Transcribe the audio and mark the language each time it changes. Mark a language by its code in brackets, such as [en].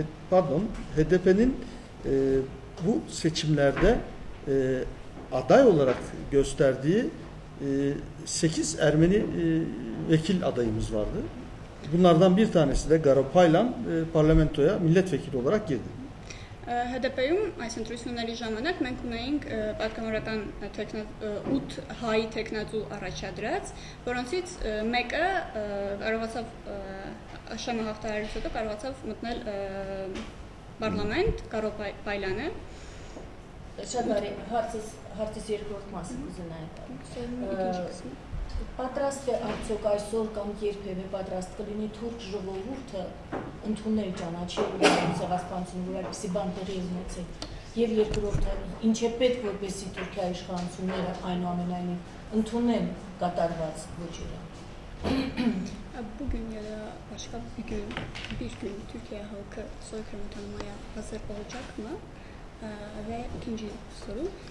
[tr] Pardon, HDP'nin bu seçimlerde aday olarak gösterdiği 8 Ermeni vekil adayımız vardı. Bunlardan bir tanesi de Garopaylan parlamentoya milletvekili olarak girdi. [hy] HDP-ում այս ընտրությունների ժամանակ մենք ունեինք պատգամավորական 8 հայ տեխնատու առաջադրած, որոնցից մեկը կարողացավ աշեմը հաղթահարելուց հետո կարողացավ մտնել պարլամենտ, Գարոպայլյանը։ Շատ բարի, հարցից երկրորդ մասը կուզենայի տալ։ Պատրաստ է արդյոք այսօր կամ երբևէ պատրաստ կլինի թուրք ժողովուրդը ընդունել ճանաչել ցեղասպանությունը, որ այդպիսի բան տեղի ունեցել։ Եվ երկրորդը, ինչ է պետք, որպեսզի Թուրքիայի իշխանությունները այնուամենայնիվ ընդունեն կատարված ոճերը։ [tr] Bugün ya da başka bir gün Türkiye halkı soykırımı tanımaya hazır olacak mı? Ve ikinci soru,